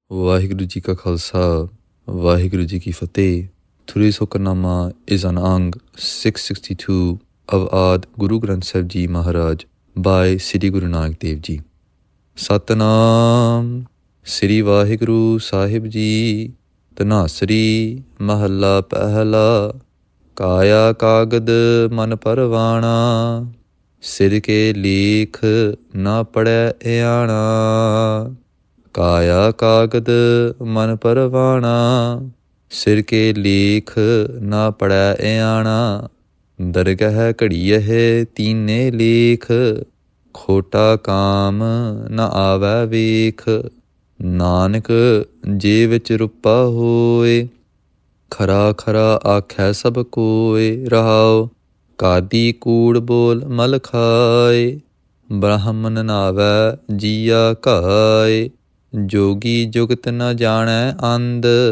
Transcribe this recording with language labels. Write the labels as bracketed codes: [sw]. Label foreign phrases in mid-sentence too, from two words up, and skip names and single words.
[pa] ਵਾਹਿਗੁਰੂ ਜੀ ਕਾ ਖ਼ਾਲਸਾ, ਵਾਹਿਗੁਰੂ ਜੀ ਕੀ ਫ਼ਤਿਹ. [en] Today's Hukamnama is on Ang 662 of Ad Guru Granth Sahib Ji Maharaj by Sri Guru Nanak Dev Ji. [pa] ਸਤਿਨਾਮ ਸ੍ਰੀ ਵਾਹਿਗੁਰੂ ਸਾਹਿਬ ਜੀ. ਧਨਾਸਰੀ ਮਹਲਾ ਪਹਿਲਾ. ਕਾਇਆ ਕਾਗਦੁ ਮਨੁ ਪਰਵਾਣਾ. ਸਿਰ ਕੇ ਲੇਖ ਨ ਪੜੈ ਇਆਣਾ. ਕਾਇਆ ਕਾਗਦੁ ਮਨੁ ਪਰਵਾਣਾ. ਸਿਰ ਕੇ ਲੇਖ ਨ ਪੜੈ ਇਆਣਾ. Dargah ਘੜੀਏ ਤੀਨੇ ਲੇਖ ਖੋਟਾ ਕਾਮ ਨਾ ਆਵੈ ਵੇਖ ਨਾਨਕ ਜੇ ਵਿੱਚ ਰੁਪਾ ਹੋਏ ਖਰਾ ਖਰਾ ਆਖੈ ਸਭ ਕੋਏ ਰਹਾਉ ਕਾਦੀ ਕੂੜ ਬੋਲ ਮਲ ਖਾਏ ਬ੍ਰਾਹਮਣ ਨਾਵੈ ਜੀਆ ਘਾਏ ਜੋਗੀ ਜੁਗਤ ਨ ਜਾਣੈ ਅੰਧ